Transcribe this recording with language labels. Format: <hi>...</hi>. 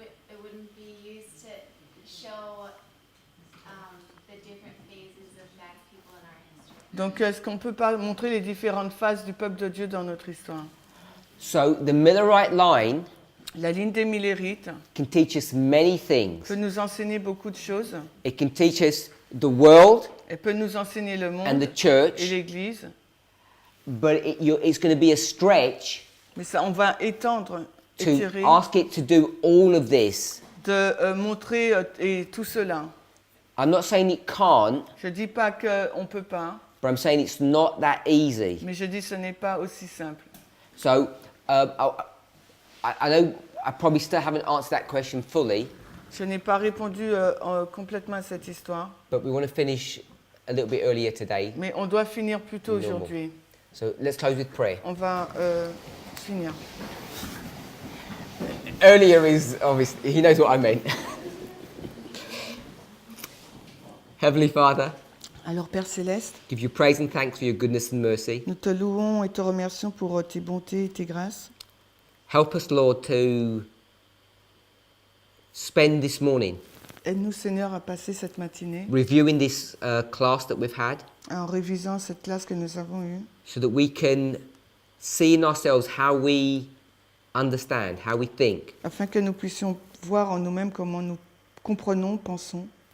<en>It wouldn't be used to show the different phases of God's people in our history.</en> <fr>donc est-ce qu'on peut pas montrer les différentes phases du peuple de Dieu dans notre histoire?</fr> <en>So the Millerite line</en> <fr>La ligne des Millerites</fr> <en>can teach us many things.</en> <fr>peut nous enseigner beaucoup de choses.</fr> <en>It can teach us the world</en> <fr>Elle peut nous enseigner le</fr> <en>and</en> <fr>monde</fr> <en>the church,</en> <fr>et l'Église.</fr> <en>but it's going to be a stretch</en> <fr>Mais ça, on va étendre,</fr> <en>to</en> <fr>étirer,</fr> <en>ask it to do all of this.</en> <fr>de montrer et tout cela.</fr> <en>I'm not saying it can't,</en> <fr>Je ne dis pas qu'on ne peut pas,</fr> <en>but I'm saying it's not that easy.</en> <fr>mais je dis que ce n'est pas aussi simple.</fr> <en>So I know I probably still haven't answered that question fully,</en> <fr>Je n'ai pas répondu complètement à cette histoire,</fr> <en>but we want to finish a little bit earlier today.</en> <fr>mais on doit finir plus tôt Normal. aujourd'hui.</fr> <en>So let's close with prayer.</en> <fr>On va finir.</fr> <en>Earlier is obviously, he knows what I meant. Heavenly Father,</en> <fr>Alors Père Céleste,</fr> <en>give you praise and thanks for your goodness and mercy.</en> <fr>nous te louons et te remercions pour tes bontés et tes grâces.</fr> <en>Help us, Lord, to spend this morning</en> <fr>Aide-nous Seigneur à passer cette matinée</fr> <en>reviewing this class that we've had,</en> <fr>en révisant cette classe que nous avons eue,</fr> <en>so that we can see in ourselves how we understand, how we think.</en> <fr>afin que nous puissions voir en nous-mêmes comment nous comprenons, pensons.</fr>